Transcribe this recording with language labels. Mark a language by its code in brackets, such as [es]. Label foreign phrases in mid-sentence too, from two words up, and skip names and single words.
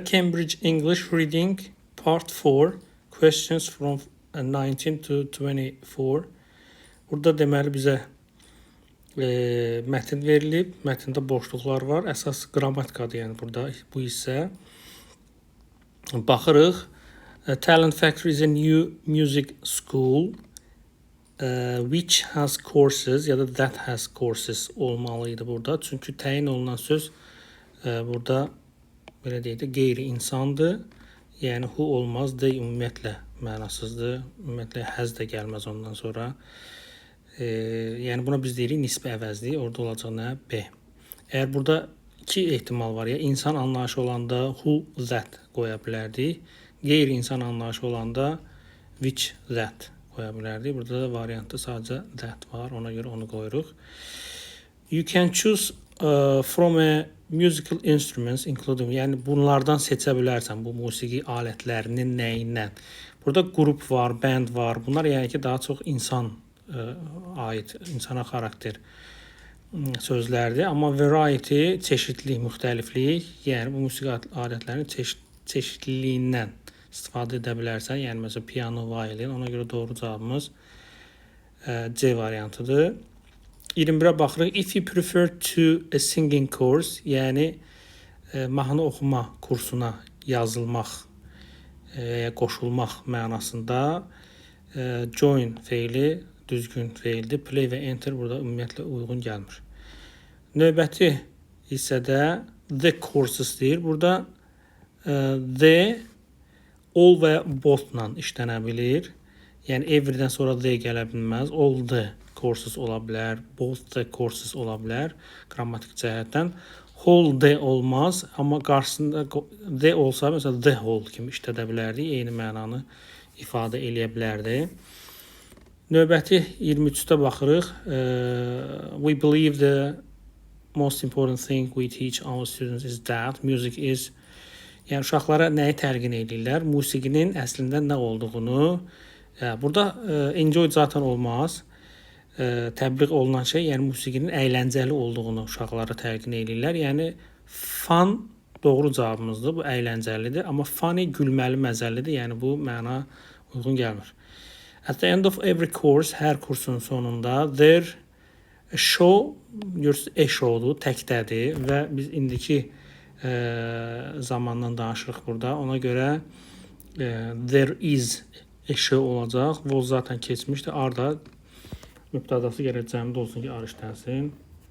[en] Cambridge English Reading Part 4 Questions from 19 to 24. [az] Burada deməli bizə mətn verilib. Mətndə boşluqlar var. Əsas qrammatikadır, yəni burada bu hissə. Baxırıq. [en] Talent Factory is a new music school which has courses [az] ya da [en] that has courses [az] olmalıydı burada. Çünki təyin olunan söz burada belə deyək də qeyri-insandır. Yəni who olmaz, they ümumiyyətlə mənasızdır. Ümumiyyətlə has da gəlməz ondan sonra. Yəni buna biz deyirik nisbi əvəzlik. Orada olacaq nə? B. Əgər burada iki ehtimal var ya, insan anlayışı olanda who, that qoya bilərdik. Qeyri-insan anlayışı olanda which, that qoya bilərdik. Burada da variantda sadəcə that var. Ona görə onu qoyuruq. [en] You can choose from a musical instruments including, [az] yəni bunlardan seçə bilərsən bu musiqi alətlərinin nəyindən. Burada qrup var, band var. Bunlar yəni ki daha çox insan aid, insana xarakter sözlərdir. Amma variety çeşidlik, müxtəliflik, yəni bu musiqi alətlərinin çeşidliliyindən istifadə edə bilərsən. Yəni məsələn piano, violin. Ona görə doğru cavabımız C variantıdır. 21-ə baxırıq. [en] If you prefer to a singing course, [az] yəni mahnı oxuma kursuna yazılmaq, qoşulmaq mənasında join feili düzgün feildir. Play və enter burada ümumiyyətlə uyğun gəlmir. Növbəti hissədə [en] the courses [az] deyir. Burada [en] the all [az] və both-la işlənə bilir. Yəni everydən sonra the gələ bilməz. [en] All the courses [az] ola bilər, [en] both the courses [az] ola bilər qrammatik cəhətdən. [en] Whole the [az] olmaz, amma qarşısında the olsa, məsələn [en] the whole [az] kimi işlədə bilərdik, eyni mənanı ifadə eləyə bilərdi. Növbəti 23-də baxırıq. [en] We believe the most important thing we teach our students is that music is, [az] yəni uşaqlara nəyi təlqin edirlər? Musiqinin əslində nə olduğunu. Burada enjoy zaten olmaz. Təbliğ olunan şey, yəni musiqinin əyləncəli olduğunu uşaqlara təlqin edirlər. Yəni fun doğru cavabımızdır. Bu əyləncəlidir, amma funny gülməli, məzəlidir. Yəni bu məna uyğun gəlmir. [en] At the end of every course, [az] hər kursun sonunda [en] there a show, [az] görürsünüz [en] a showdur, [az] təkdədir və biz indiki zamandan danışırıq burada. Ona görə [en] there is a show olacaq. [az] Was zaten keçmişdi. Arda mübtədası gərək cəmdə olsun ki, ar işlənsin.